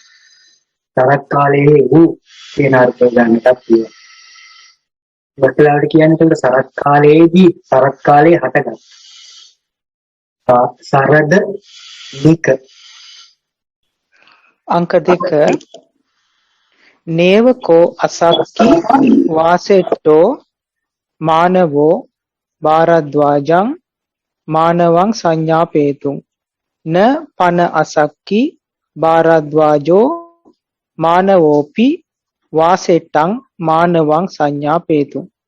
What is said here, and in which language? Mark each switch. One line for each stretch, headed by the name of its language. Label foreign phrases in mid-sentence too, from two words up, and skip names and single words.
Sinhala: සරත් කාලයේ වූ කියන අර්ථය ගන්නත් පුළුවන්. වටලාවට කියන්නේ ඒක සරත් කාලයේදී සරත් කාලයේ හටගත්. සරද නික.
Pali: අංක 2 නේවකෝ අසක්කි වාසෙට්ටෝ මානවෝ භාරද්වාජං මානවං සංඥාපේතුං න පන අසක්කි භාරද්වාජෝ මානවෝපි වාසෙට්ටං මානවං සංඥාපේතුං.